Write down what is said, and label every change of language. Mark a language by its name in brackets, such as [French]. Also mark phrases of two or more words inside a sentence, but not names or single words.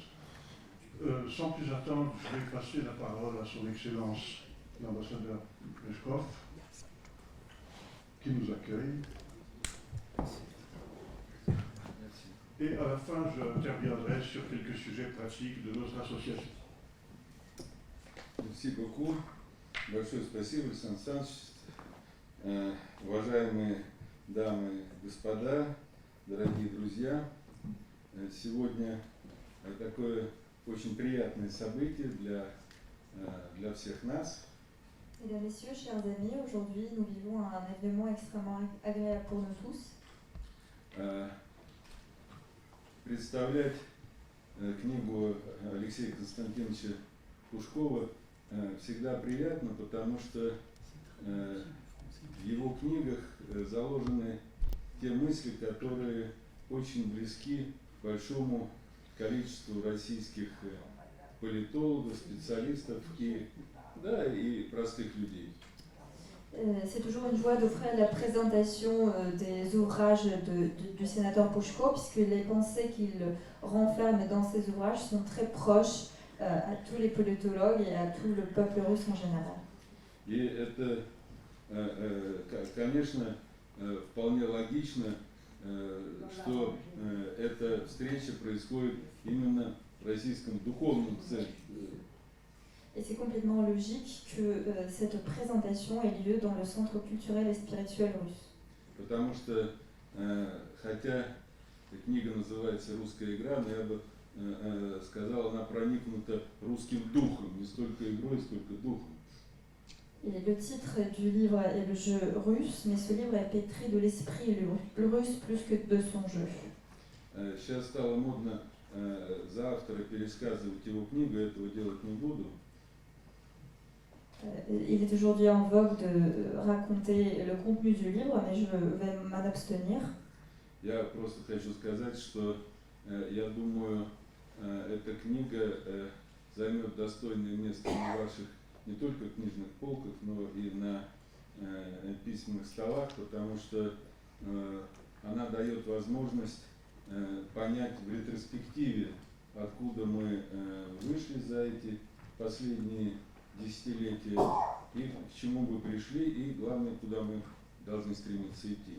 [French] Sans plus attendre, je vais passer la parole à son Excellence l'ambassadeur Meshkov, qui nous accueille. Et à la fin, j'interviendrai sur quelques sujets pratiques de notre association. Merci beaucoup. [Russian] Большое спасибо, Александр Александрович. Уважаемые дамы и господа, дорогие друзья, сегодня такое очень приятное событие для всех нас. [French] Mesdames, Messieurs, chers amis, aujourd'hui nous vivons un événement extrêmement agréable pour nous tous. [Russian] Представлять книгу Алексея Константиновича Пушкова всегда приятно, потому что в его книгах заложены те мысли, которые очень близки к большому количеству российских политологов, специалистов и простых людей. [French] C'est toujours une joie d'offrir la présentation des ouvrages du sénateur Pushko, puisque les pensées qu'il renferme dans ses ouvrages sont très proches à tous les politologues et à tout le peuple russe en général. [Russian] И это, конечно, вполне логично, что эта встреча происходит именно в российском духовном центре. [French] Et c'est complètement logique que cette présentation ait lieu dans le centre culturel et spirituel russe. [Russian] Потому что, хотя книга называется «Русская игра», но я бы сказал, она проникнута русским духом, не столько игрой, сколько духом. [French] Et le titre du livre est le jeu russe, mais ce livre est pétri de l'esprit russe plus que de son jeu. [Russian] Сейчас стало модно за автора пересказывать его книгу, я этого делать не буду. [French] Il est aujourd'hui en vogue de raconter le contenu du livre, mais je vais m'en abstenir. [Russian] Я просто хочу сказать, что я думаю, эта книга займет достойное место на ваших не только книжных полках, но и на письменных столах, потому что она дает возможность понять в ретроспективе, откуда мы вышли за эти последние десятилетия и к чему мы пришли, и главное, куда мы должны стремиться идти.